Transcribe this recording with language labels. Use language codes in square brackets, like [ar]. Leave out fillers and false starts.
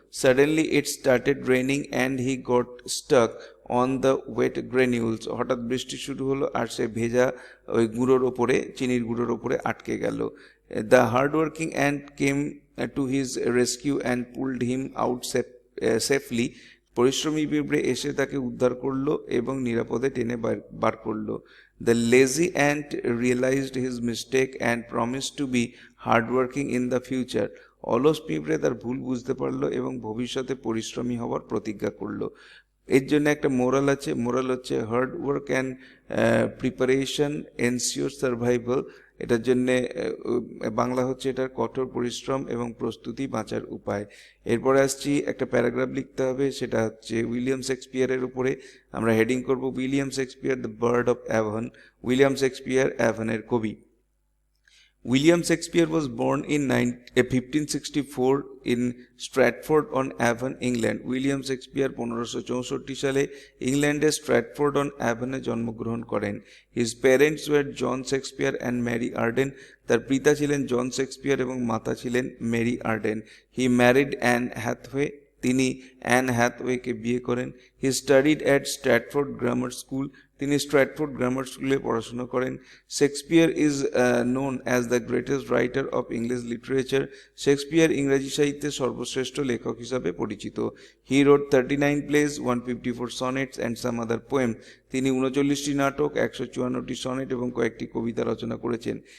[en] Suddenly it started raining and he got stuck on the wet granules, [bn] হঠাৎ বৃষ্টি শুরু হলো আর সে ভেজা ওই গুঁড়োর ওপরে, চিনির গুঁড়োর ওপরে আটকে গেল। [en] The hardworking ant came to his rescue and pulled him out safely, [bn] পরিশ্রমী পিঁপড়ে এসে তাকে উদ্ধার করলো এবং নিরাপদে টেনে বার করলো। [en] The lazy ant realized his mistake and promised to be hardworking in the future, [bn] অলস পিঁপড়ে তার ভুল বুঝতে পারলো এবং ভবিষ্যতে পরিশ্রমী হওয়ার প্রতিজ্ঞা করলো। এর জন্য একটা মোরাল আছে, মোরাল হচ্ছে [en] hard work and preparation ensure survival, [bn] এটার জন্যে বাংলা হচ্ছে এটার কঠোর পরিশ্রম এবং প্রস্তুতি বাঁচার উপায়। এরপরে আসছি একটা প্যারাগ্রাফ লিখতে হবে, সেটা হচ্ছে উইলিয়াম শেক্সপিয়ারের উপরে। আমরা হেডিং করব William Shakespeare [en] the bard of Avon, [bn] William Shakespeare অ্যাভনের কবি। [en] William Shakespeare was born in 1564 in Stratford-on-Avon, England. [bn] William Shakespeare 1564 সালে ইংল্যান্ডের স্ট্র্যাটফোর্ড-অন-অ্যাভনে জন্মগ্রহণ করেন। [en] His parents were John Shakespeare and Mary Arden. [bn] তার পিতা ছিলেন জন শেক্সপিয়ার এবং মাতা ছিলেন Mary Arden. [en] He married Anne Hathaway. [bn] তিনি অ্যান হ্যাথওয়েকে বিয়ে করেন। [en] He studied at Stratford Grammar School. [bn] তিনি স্ট্র্যাটফোর্ড গ্রামার স্কুলে পড়াশোনা করেন। [en] Shakespeare is known as the greatest writer of English literature. [bn] Shakespeare ইংরেজি সাহিত্যের সর্বশ্রেষ্ঠ লেখক হিসাবে পরিচিত। [en] He wrote 39 plays, 154 sonnets and some other poem. [bn] তিনি 39টি নাটক, 154টি সনেট এবং কয়েকটি কবিতা রচনা করেছেন।